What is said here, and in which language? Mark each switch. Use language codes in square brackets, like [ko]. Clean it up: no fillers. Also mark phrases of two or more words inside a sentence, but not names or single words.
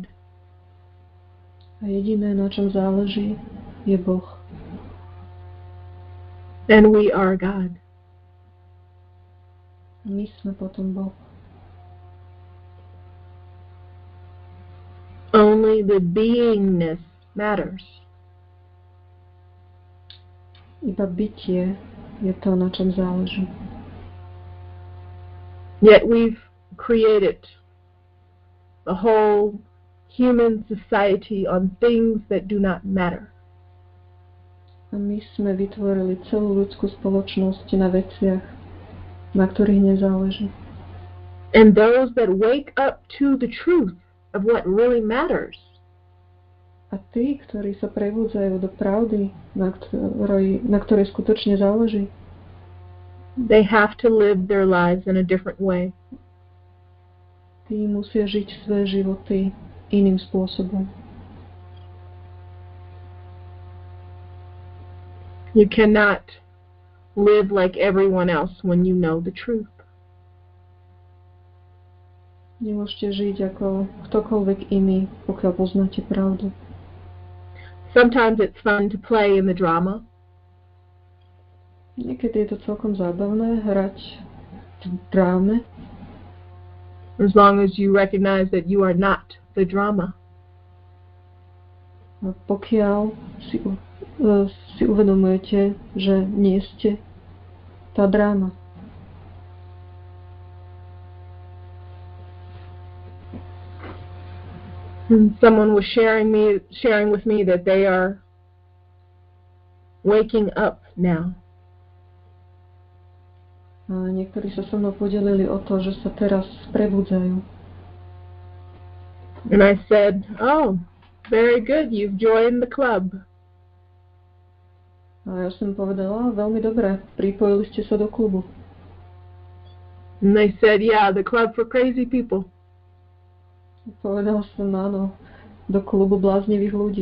[sk] A jediné, na čom záleží, je Boh. [en] And we are God. [sk] A my sme potom Boh. [en] Only the beingness matters. [sk] Iba bytie je to, na čom záleží. [en] Yet we've created the whole human society on things that do not matter. [sk] A my sme vytvorili celú ľudskú spoločnosť na veciach, na ktorých nezáleží. [en] And those that wake up to the truth of what really matters, [sk] A tí, ktorí sa prebudzajú do pravdy, na ktorej skutočne záleží, [en] they have to live their lives in a different way. [sk] tí musia žiť svoje životy iným spôsobom. [en] You cannot live like everyone else when you know the truth. [sk] Nemôžete žiť ako ktokoľvek iný, pokiaľ poznáte pravdu. [en] Sometimes it's fun to play in the drama. [sk] Niekedy je to celkom zábavné hrať v dráme, [en] as long as you recognize that you are not the drama. [sk] a pokiaľ si uvedomujete, že nie ste tá dráma. [en] And someone was sharing with me that they are waking up now. [sk] A niektorí sa so mnou podelili o to, že sa teraz prebudzajú. [en] And I said, "Oh, very good, you've joined the club." [sk] A ja som povedala, veľmi dobre, pripojili ste sa do klubu. [en] And they said, "Yeah, the club for crazy people." [sk] Povedal som, áno, do klubu bláznivých ľudí.